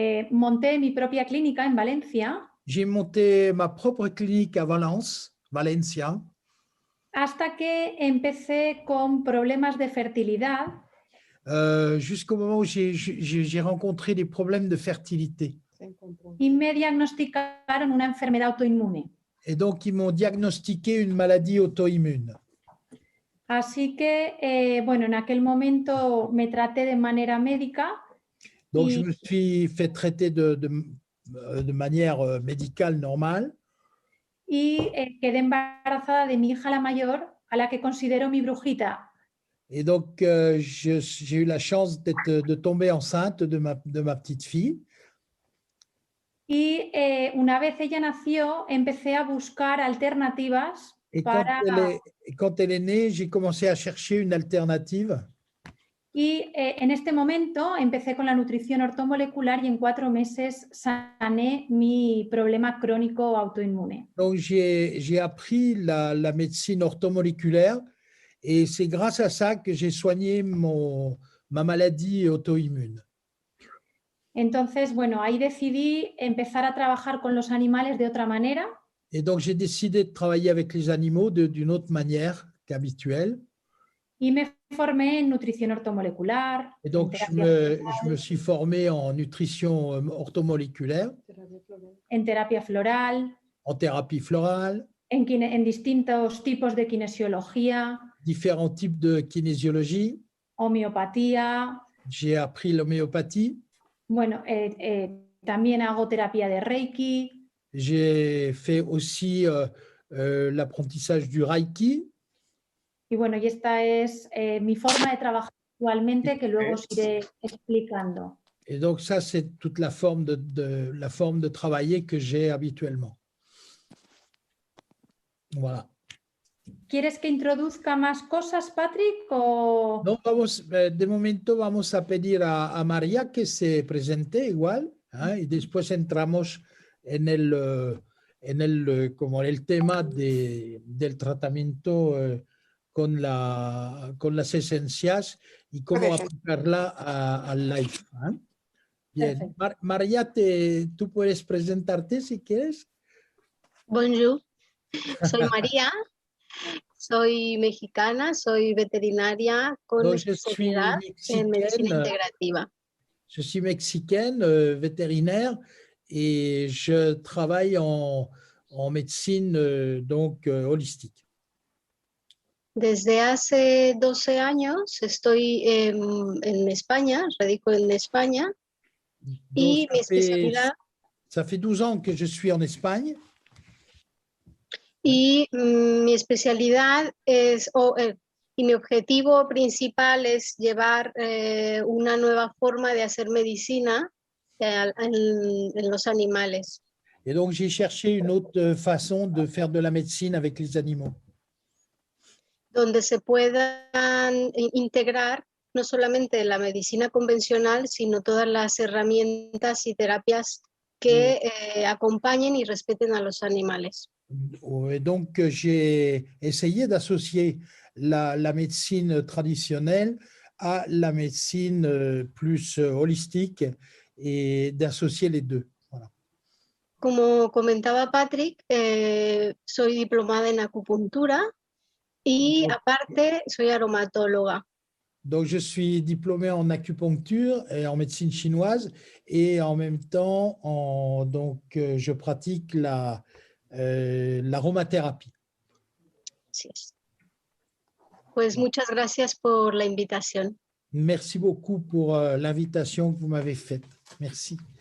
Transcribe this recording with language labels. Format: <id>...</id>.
<es>monté mi propia clínica en Valencia.</es> <fr>J'ai monté ma propre clinique à Valencia.</fr> <es>Hasta que empecé con problemas de fertilidad.</es> <fr>Jusqu'au moment où j'ai rencontré des problèmes de fertilité.</fr> <es>Y me diagnosticaron una enfermedad autoinmune.</es> <fr>Et donc, ils m'ont diagnostiqué une maladie auto-immune.</fr> <es>Así que, bueno, en aquel momento me traté de manera médica.</es> <fr>Donc, je me suis fait traiter de manière médicale normale.</fr> <es>Y quedé embarazada de mi hija la mayor, a la que considero mi brujita.</es> <fr>Et donc, j'ai eu la chance de tomber enceinte de ma petite fille.</fr> <es>Y una vez ella nació, empecé a buscar alternativas.</es> <fr>Et quand elle est née, j'ai commencé à chercher une alternative.</fr> <es>Y en este momento empecé con la nutrición ortomolecular y en 4 meses sané mi problema crónico autoinmune.</es> <fr>Donc, j'ai appris la médecine orthomoléculaire et c'est grâce à ça que j'ai soigné ma maladie auto-immune.</fr> <es>Entonces, bueno, ahí decidí empezar a trabajar con los animales de otra manera.</es> <fr>Et donc, j'ai décidé de travailler avec les animaux d'une autre manière qu'habituelle.</fr> <es>Y me formé en nutrición ortomolecular.</es> <fr>Et donc, je me suis formé en nutrition orthomoléculaire.</fr> <es>En terapia floral.</es> <fr>En thérapie florale.</fr> <es>En distintos tipos de kinesiología.</es> <fr>Différents types de kinésiologie.</fr> <es>Homeopatía.</es> <fr>J'ai appris l'homéopathie.</fr> <es>Bueno, también hago terapia de Reiki.</es> <fr>J'ai fait aussi l'apprentissage du Reiki.</fr> <es>Y bueno, y esta es mi forma de trabajar actualmente, que luego os iré explicando.</es> <fr>Et donc ça, c'est toute la forme de travailler que j'ai habituellement. Voilà.</fr> <es>¿Quieres que introduzca más cosas, Patrick? O... No, de momento vamos a pedir a María que se presente igual, y después entramos en el tema del tratamiento con las esencias y cómo aplicarla al life. Bien, María, ¿tú puedes presentarte si quieres? Bonjour, soy María, soy mexicana, soy veterinaria con especialidad en medicina integrativa.</es> <fr>Je suis mexicaine, vétérinaire, et je travaille en médecine holistique.</fr> <es>Desde hace 12 años estoy en España, radico en España, y mi especialidad...</es> <fr>Ça fait 12 ans que je suis en Espagne.</fr> <es>Y mi especialidad es, y mi objetivo principal es llevar una nueva forma de hacer medicina en los animales.</es> <fr>Et donc, j'ai cherché une autre façon de faire de la médecine avec les animaux.</fr> <es>Donde se puedan integrar no solamente la medicina convencional, sino todas las herramientas y terapias que acompañen y respeten a los animales.</es> <fr>Et donc, j'ai essayé d'associer la médecine traditionnelle à la médecine plus holistique et d'associer les deux. Voilà.</fr> <es>Como comentaba Patrick, soy diplomada en acupuntura y aparte soy aromatóloga.</es> <fr>Donc, je suis diplômé en acupuncture et en médecine chinoise et en même temps, je pratique l'aromathérapie.</fr> <es>Así es. Pues muchas gracias por la invitación.</es> <fr>Merci beaucoup pour l'invitation que vous m'avez faite. Merci.</fr>